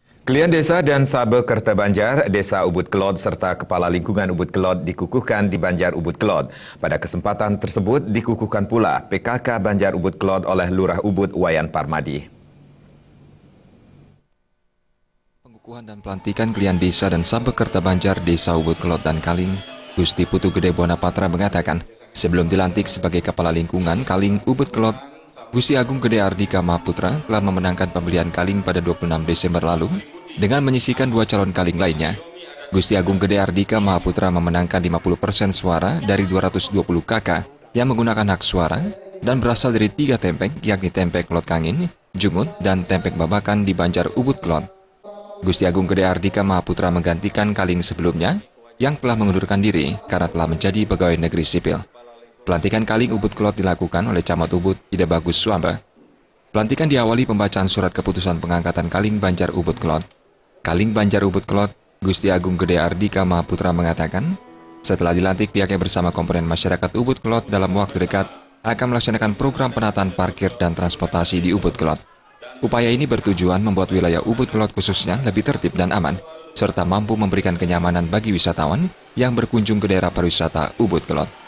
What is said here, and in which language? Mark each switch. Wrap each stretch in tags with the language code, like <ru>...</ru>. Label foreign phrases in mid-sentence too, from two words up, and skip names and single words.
<id>Klien Desa dan Sabe Kerta Banjar, Desa Ubud Kelod serta Kepala Lingkungan Ubud Kelod dikukuhkan di Banjar Ubud Kelod. Pada kesempatan tersebut dikukuhkan pula PKK Banjar Ubud Kelod oleh Lurah Ubud Wayan Parmadi. Pengukuhan dan pelantikan klien Desa dan Sabe Kerta Banjar, Desa Ubud Kelod dan Kaling, Gusti Putu Gede Bonapatra mengatakan, sebelum dilantik sebagai Kepala Lingkungan Kaling Ubud Kelod, Gusti Agung Gede Ardika Mahaputra telah memenangkan pemilihan Kaling pada 26 Desember lalu dengan menyisihkan 2 calon Kaling lainnya. Gusti Agung Gede Ardika Mahaputra memenangkan 50% suara dari 220 KK yang menggunakan hak suara dan berasal dari 3 tempek, yakni Tempek Kelod Kangin, Jungut, dan Tempek Babakan di Banjar Ubud Kelod. Gusti Agung Gede Ardika Mahaputra menggantikan Kaling sebelumnya yang telah mengundurkan diri karena telah menjadi pegawai negeri sipil. Pelantikan Kaling Ubud Kelod dilakukan oleh Camat Ubud Ida Bagus Suamba. Pelantikan diawali pembacaan surat keputusan pengangkatan Kaling Banjar Ubud Kelod. Kaling Banjar Ubud Kelod, Gusti Agung Gede Ardika Mahaputra mengatakan, setelah dilantik pihaknya bersama komponen masyarakat Ubud Kelod dalam waktu dekat akan melaksanakan program penataan parkir dan transportasi di Ubud Kelod. Upaya ini bertujuan membuat wilayah Ubud Kelod khususnya lebih tertib dan aman, serta mampu memberikan kenyamanan bagi wisatawan yang berkunjung ke daerah pariwisata Ubud Kelod.</id>